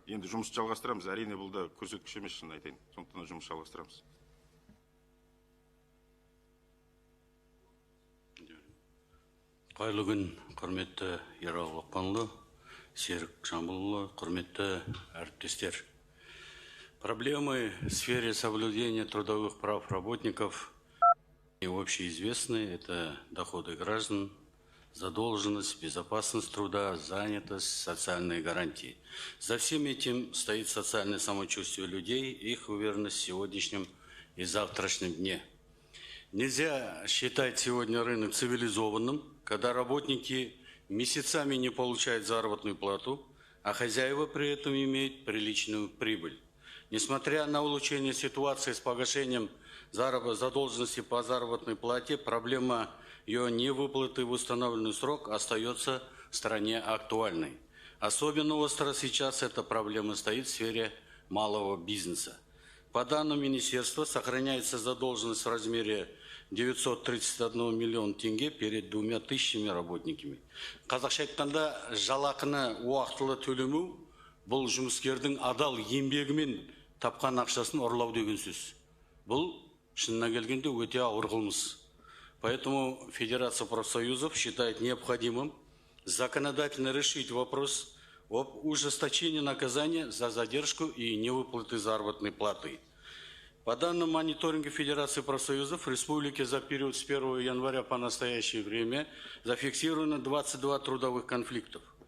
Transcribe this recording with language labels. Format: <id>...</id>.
<kk>Енді жұмыс жалғастырамыз. Әрине бұл да көрсеткіш емес, шын айтайын. Сондықтан жұмыс жалғастырамыз. Қайырлы күн, құрметті Ералы Лұқпанұлы, Серік Жамбылұлы, құрметті әріптестер.</kk> <ru>Проблемы в сфере соблюдения трудовых прав работников общеизвестны. Это доходы граждан, задолженность, безопасность труда, занятость, социальные гарантии. За всем этим стоит социальное самочувствие людей, их уверенность в сегодняшнем и завтрашнем дне. Нельзя считать сегодня рынок цивилизованным, когда работники месяцами не получают заработную плату, а хозяева при этом имеют приличную прибыль. Несмотря на улучшение ситуации с погашением задолженности по заработной плате, проблема ее невыплаты в установленный срок остается в стране актуальной. Особенно остро сейчас эта проблема стоит в сфере малого бизнеса. По данным министерства, сохраняется задолженность в размере 931 миллион тенге перед 2000 работниками.</ru> <kk>Қазақша айтқанда, жалақыны уақытылы төлемеу бұл жұмыскердің адал еңбегімен тапқан ақшасын ұрлау деген сөз. Бұл шынына келгенде өте ауыр қылмыс.</kk> <ru>Поэтому Федерация профсоюзов считает необходимым законодательно решить вопрос об ужесточении наказания за задержку и невыплаты заработной платы. По данным мониторинга Федерации профсоюзов, в республике за период с 1 января по настоящее время зафиксировано 22 трудовых конфликтов.</ru>